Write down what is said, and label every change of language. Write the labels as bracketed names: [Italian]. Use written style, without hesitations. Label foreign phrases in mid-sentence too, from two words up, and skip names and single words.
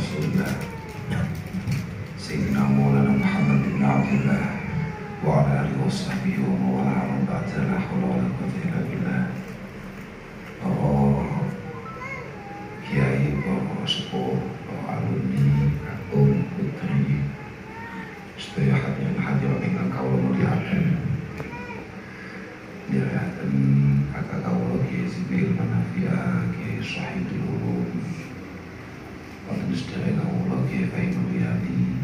[Arabic] رسول الله سيدنا مولانا محمد بن عبد الله وعلى آله وصحبه وموالاه وبعد لا حول ولا قوة إلا بالله. [Javanese] Para kiai, para sepuh, para alumni, kakung, putri, sedaya hadirin hadirat ingkang kawula mulyakaken. Nyerahaken kakak kawula Kiai Sibil Manafia, Kiai Syahidul Ulum, wonten sedaya kawula Kiai Faimul Yadi.